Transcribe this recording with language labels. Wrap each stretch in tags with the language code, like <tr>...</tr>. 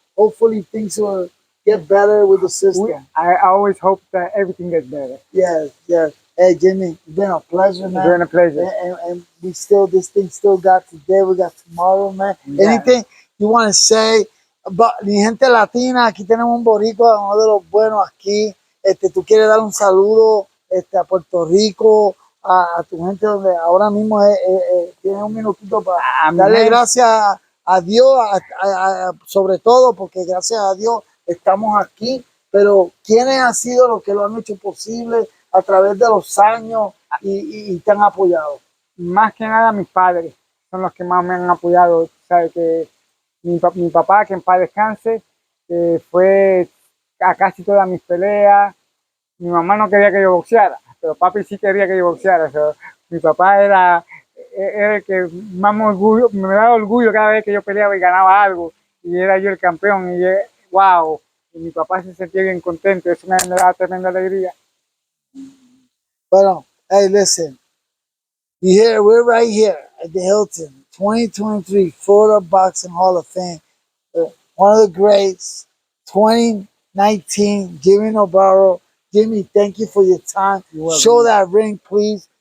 <en>Hopefully, things will get better with the system. I always hope that everything gets better. Yes, yes. Hey, Jimmy, it's been a pleasure, It's man. been a pleasure. And we still, this thing still got today, we got tomorrow, man. Yeah. Anything you want to say about</en> <es>mi gente latina? Aquí tenemos un boricua, uno de los buenos aquí. Tú quieres dar un saludo a Puerto Rico, a tu gente donde ahora mismo tienes un minutito para darle gracias a Dios, sobre todo porque gracias a Dios estamos aquí. Pero ¿quiénes han sido los que lo han hecho posible a través de los años y te han apoyado? Más que nada mis padres son los que más me han apoyado. Sabe que mi papá, que en paz descanse, fue a casi todas mis peleas. Mi mamá no quería que yo boxeara, pero papi sí quería que yo boxeara. So, mi papá era el que más me daba orgullo cada vez que yo peleaba y ganaba algo. Y era yo el campeón. Y wow, y mi papá se sentía bien contento. Eso me daba tremenda alegría. Bueno,</es> <en>hey, listen. We're right here at the Hilton, 2023 Florida Boxing Hall of Fame. One of the greats, 2019, Jimmy Navarro. Jimmy, thank you for your time. Show that ring, please.</en>